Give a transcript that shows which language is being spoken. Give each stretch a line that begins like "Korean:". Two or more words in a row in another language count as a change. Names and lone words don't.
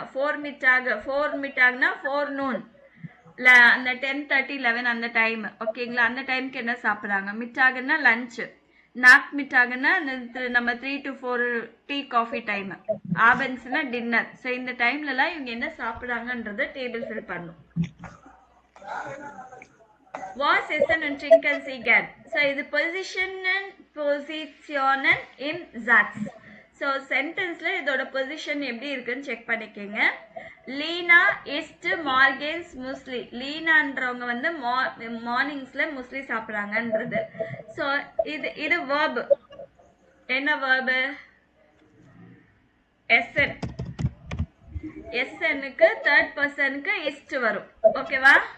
Tamil: 4 மிட்டாக்னா 4 noon அந்த 10:30 11 அந்த டைம். ஓகேங்களா? அந்த டைமுக்கு என்ன சாப்பிட்றாங்க? மிட்டாகன்னா லஞ்ச். நாக் மிட்டாகன்னா நம்ம 3 to 4
English: tea coffee
Tamil: டைம். ஆபன்ஸ்னா டின்னர். ஸோ இந்த டைம்லலாம் இவங்க என்ன சாப்பிட்றாங்கன்றத
English: table fill
Tamil: பண்ணும்.
German: Was essen und trinken Sie gern? So இது positionen in Satz.
Tamil: So sentenceல இதோட position எப்படி இருக்குன்னு செக் பண்ணிக்கங்க.
German: Lina isst morgens Müsli.
Tamil: லீனான்றவங்க வந்து மார்னிங்ஸ்ல முஸ்லி சாப்பிடுறாங்கன்றது. So இது verb. என்ன verb?
German: essen.
Tamil: essenக்கு
English: third person
Tamil: க்கு ist வரும். ஓகேவா?